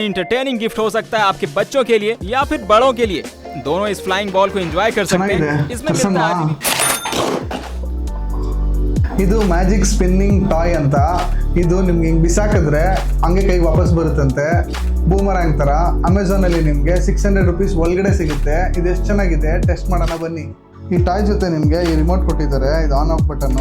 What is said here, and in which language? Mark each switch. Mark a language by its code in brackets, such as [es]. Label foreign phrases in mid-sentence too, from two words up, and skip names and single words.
[en] entertaining gift [hi] हो सकता है आपके बच्चों के लिए या फिर बड़ों के लिए। दोनों इस [en] flying ball [hi] को एंजॉय कर सकते हैं। इसमें मिलता है [kn] ಇದು [en] magic spinning toy [kn] ಅಂತ. ಇದು ನಿಮ್ಗೆ ಹಿಂಗೆ ಬಿಸಾಕಿದ್ರೆ ಹಂಗೆ ಕೈ ವಾಪಸ್ ಬರುತ್ತಂತೆ, ಬೂಮರಾಂಗ್ ಥರ. ಅಮೆಝಾನಲ್ಲಿ ನಿಮಗೆ 600 ರುಪೀಸ್ ಒಳಗಡೆ ಸಿಗುತ್ತೆ. ಇದು ಎಷ್ಟು ಚೆನ್ನಾಗಿದೆ, ಟೆಸ್ಟ್ ಮಾಡೋಣ ಬನ್ನಿ. ಈ ಟಾಯ್ ಜೊತೆ ನಿಮಗೆ ಈ ರಿಮೋಟ್ ಕೊಟ್ಟಿದ್ದಾರೆ, ಇದು [en] on off button.